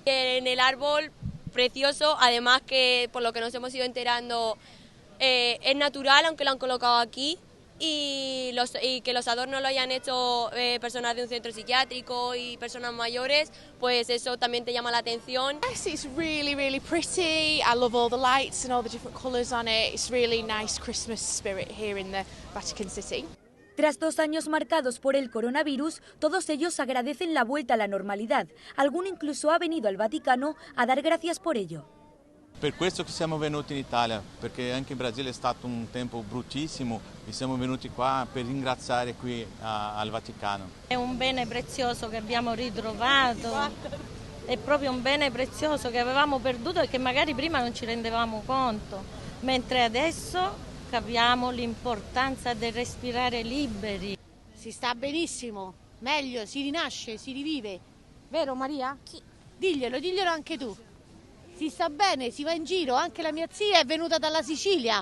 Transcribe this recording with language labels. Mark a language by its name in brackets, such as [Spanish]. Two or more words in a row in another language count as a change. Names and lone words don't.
[Spanish] En el árbol, precioso, además que por lo que nos hemos ido enterando es natural, aunque lo han colocado aquí, y que los adornos lo hayan hecho personas de un centro psiquiátrico y personas mayores, pues eso también te llama la atención. [English] Yes, it's really, really pretty. I love all the lights and all the different colours on it. It's really nice Christmas spirit here in the Vatican City. [Spanish] Tras 2 años marcados por el coronavirus, todos ellos agradecen la vuelta a la normalidad. Alguno incluso ha venido al Vaticano a dar gracias por ello. [Italian] Per questo che siamo venuti in Italia, perché anche in Brasile è stato un tempo bruttissimo e siamo venuti qua per ringraziare qui al Vaticano. È un bene prezioso che abbiamo ritrovato, è proprio un bene prezioso che avevamo perduto e che magari prima non ci rendevamo conto, mentre adesso capiamo l'importanza di respirare liberi. Si sta benissimo, meglio, si rinasce, si rivive. Vero Maria? Sì. Diglielo anche tu. Si sta bene, si va in giro, anche la mia zia è venuta dalla Sicilia.